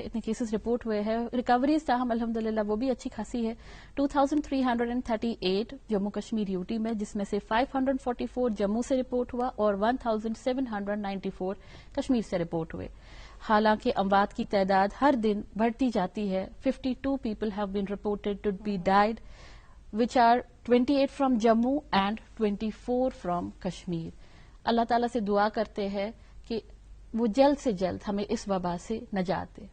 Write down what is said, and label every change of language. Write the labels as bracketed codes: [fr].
[ur] اتنے cases report ہوئے ہیں. ریکوریز تاہم الحمدللہ وہ بھی اچھی خاصی ہے. 2338 جموں کشمیر یوٹی میں، جس میں سے 544 جموں سے رپورٹ ہوا اور 1794 کشمیر سے رپورٹ ہوئے. حالانکہ اموات کی تعداد ہر دن بڑھتی جاتی ہے. [en] 52 people have been reported to be died, which are 28 from Jammu and 24 from Kashmir. [ur] اللہ تعالیٰ سے دعا کرتے ہیں کہ وہ جلد سے جلد ہمیں اس وبا سے نجات دے.